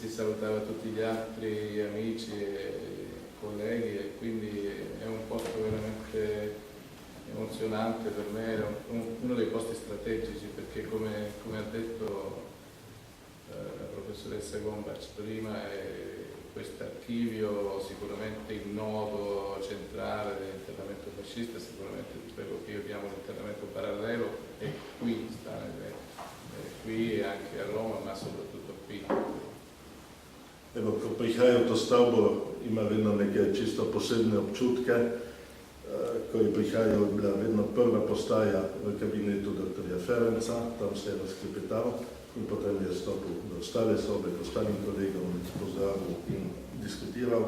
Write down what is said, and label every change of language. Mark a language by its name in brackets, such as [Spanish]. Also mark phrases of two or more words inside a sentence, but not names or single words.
[Italian] salutava tutti gli altri amici e colleghi, e quindi è un posto veramente emozionante per me, è uno dei posti strategici, perché come ha detto la professoressa Gombac prima, questo archivio sicuramente il nodo centrale dell'internamento fascista, sicuramente quello che io chiamo l'internamento parallelo, è qui, sta qui anche a Roma, ma soprattutto qui. [Slovenian] Evo, ko prihajajo v to stavbo, ima vedno neke čisto posebne občutke. Ko je prihajal, je bila vedno prva postaja v kabinetu dr. Ferenca, tam se je razklepetal in potem je stopil do ostale sobe, k ostalim kolegom, pozdravil in diskutiral.